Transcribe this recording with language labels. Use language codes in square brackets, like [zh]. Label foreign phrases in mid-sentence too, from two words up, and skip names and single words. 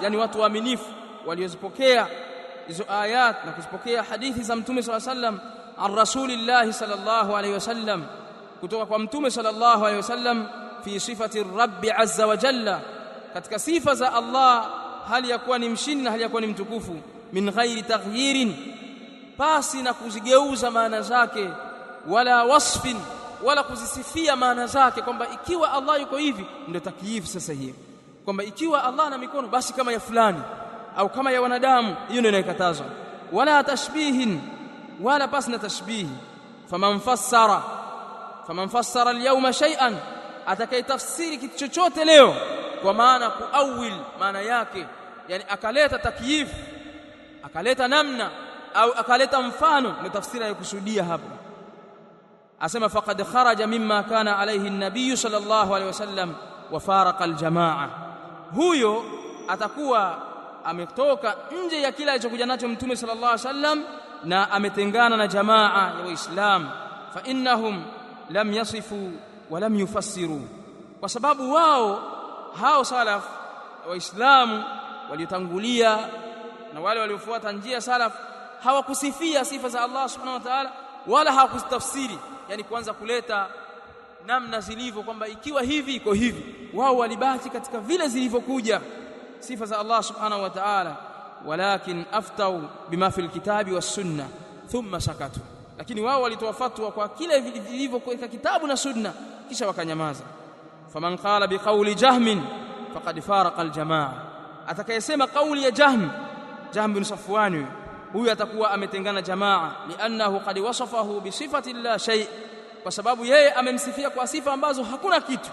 [sw] yani watu waaminifu waliozipokea hizo ayat na kuzipokea hadithi za Mtume [ar] صلى الله عليه وسلم عن رسول الله صلى الله عليه وسلم, [sw] kutoka kwa Mtume [ar] صلى الله عليه وسلم في صفات الرب عز وجل, [sw] katika sifa za Allah hali ya kuwa ni mshindi na hali ya kuwa ni mtukufu, [ar] من غير تغيير, [sw] pasi na kuzigeuza maana zake, [ar] ولا وصف, [sw] wala kuzisifia maana zake kwamba ikiwa Allah yuko hivi ndio takyif. Sasa hiyo kwamba ikiwa Allah ana mikono basi kama ya fulani au kama ya wanadamu, hiyo ndio inakatazwa. [ar] ولا تشبيه, [sw] wala pasi na tashbihi. [ar] فمن فسر اليوم شيئا, [sw] atakayetafsiri kitu chochote leo kwa maana kuawil maana yake, yani akaleta takyif, akaleta namna au akaleta mfano, ndio tafsiri inayokusudia hapo. Asema [ar] فقد خرج مما كان عليه النبي صلى الله عليه وسلم وفارق الجماعة, [sw] huyo atakuwa ametoka nje ya kila alichokuja nacho Mtume [ar] صلى الله عليه وسلم [sw] na ametengana na jamaa ya Waislamu. [ar] فإنهم لم يصفوا ولم يفسروا, [sw] kwa sababu wao hao salaf Waislamu waliotangulia na wale waliofuata njia salaf hawakusifia sifa za Allah [ar] سبحانه وتعالى, [sw] wala hawakustafsiri, yani kuanza kuleta namna zilivyo kwamba ikiwa hivi iko hivi. Wao walibaki katika vile zilivyokuja sifa za Allah [ar] سبحانه وتعالى ولكن أفتوا بما في الكتاب والسنة ثم سكتوا, [sw] lakini wao walitoa fatwa kwa kile vilivyo katika kitabu na sunna kisha wakanyamaza. [ar] فمن قال بقول جهم فقد فارق الجماعة, [sw] atakayesema kauli ya Jahm bin Safwan, huyu atakuwa ametengana jamaa. [ar] لأنه قد وصفه بصفة لا شيء, [sw] kwa sababu yeye amemsifia kwa sifa ambazo hakuna kitu.